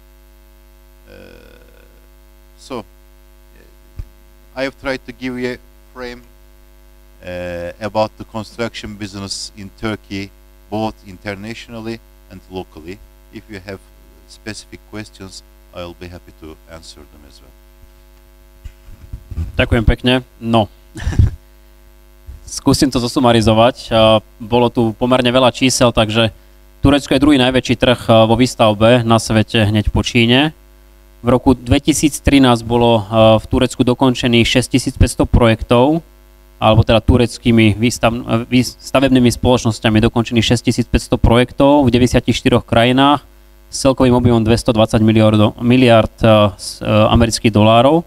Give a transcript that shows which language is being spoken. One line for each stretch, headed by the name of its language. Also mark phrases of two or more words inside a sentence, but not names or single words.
English: So, I have tried to give you a frame about the construction business in Turkey, both internationally and locally. If you have specific questions, I'll be happy to answer them as well.
Slovak: Ďakujem pekne. No, skúsim to zosumarizovať. Bolo tu pomerne veľa čísel, takže Turecko je druhý najväčší trh vo výstavbe na svete hneď po Číne. V roku 2013 bolo v Turecku dokončených 6500 projektov, alebo teda tureckými stavebnými spoločnosťami dokončených 6500 projektov v 94 krajinách s celkovým objemom 220 miliard amerických dolárov.